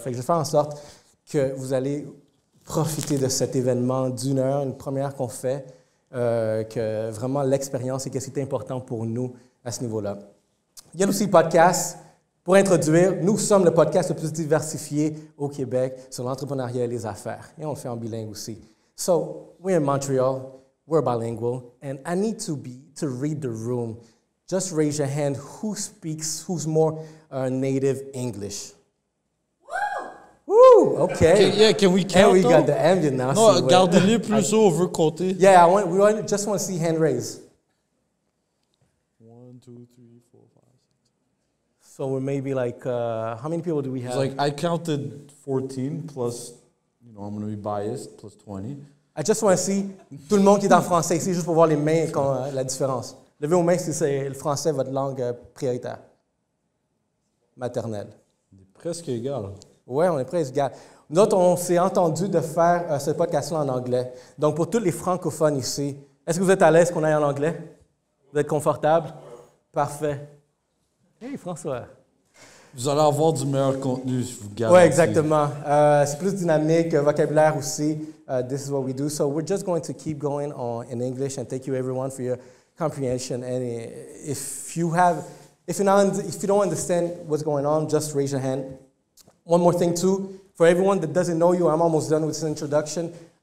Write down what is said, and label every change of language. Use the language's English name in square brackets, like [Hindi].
[French] Fait que je vais faire en sorte que vous allez profiter de cet événement d'une heure, une première qu'on fait, que vraiment l'expérience et qu'est-ce qui est important pour nous à ce niveau-là. Il y a aussi le podcast. Pour introduire, nous sommes le podcast le plus diversifié au Québec sur l'entrepreneuriat et les affaires. Et on le fait en bilingue aussi. [English] So, we're in Montreal, we're bilingual, and I need to read the room. Just raise your hand who's more native English. Woo! Okay. Can we count? And we got the ambient now. [French] No, gardez-les plus haut, on veut compter. [English] Yeah, just want to see hand raise. 1, 2, 3, 4, 5, 6. So we're maybe like, how many people do we have? It's like I counted 14 plus, I'm going to be biased, plus 20. I just want to see [French] tout le monde qui est en français ici, juste pour voir les mains, la différence. Levez vos mains si c'est le français, votre langue prioritaire, maternelle. On est presque égal. Oui, on est presque égal. Nous autres, on s'est entendu de faire ce podcast-là en anglais. Donc, pour tous les francophones ici, est-ce que vous êtes à l'aise qu'on aille en anglais? Vous êtes confortable? Parfait. Hey, François. Vous allez avoir du meilleur contenu, je vous garantis. Oui, exactement. C'est plus dynamique, vocabulaire aussi. [English] This is what we do. So we're just going to keep going in English and thank you everyone for your comprehension. And if you don't understand what's going on, just raise your hand. One more thing too, for everyone that doesn't know you, I'm almost done with this introduction.